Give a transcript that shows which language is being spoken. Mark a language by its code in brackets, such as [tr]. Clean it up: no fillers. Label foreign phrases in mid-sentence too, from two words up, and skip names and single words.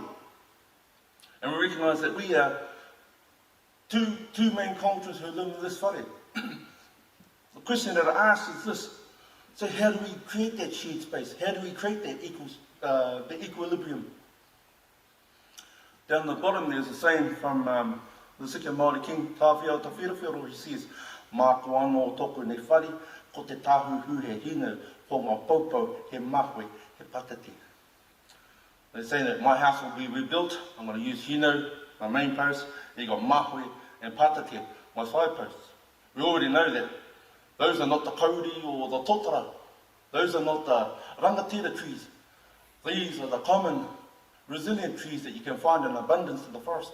[en] And we recognise that we are two main cultures who live in this whare. The question that I ask is this: so how do we create that shared space? How do we create that the equilibrium? Down the bottom there's a saying from the second Māori king, Tāwhiao Te Wherewhero, who says, [mi] "Mā ko anō tōku nei whare, ko te tāhu hu he hino, ko ngā paupau he mahue, he patati." [en] They're saying that my house will be rebuilt. I'm going to use hino, my main post. Then you've got mahue and patati, my side posts. We already know that those are not the kauri or the totara. Those are not the rangatira trees. These are the common, resilient trees that you can find in abundance in the forest.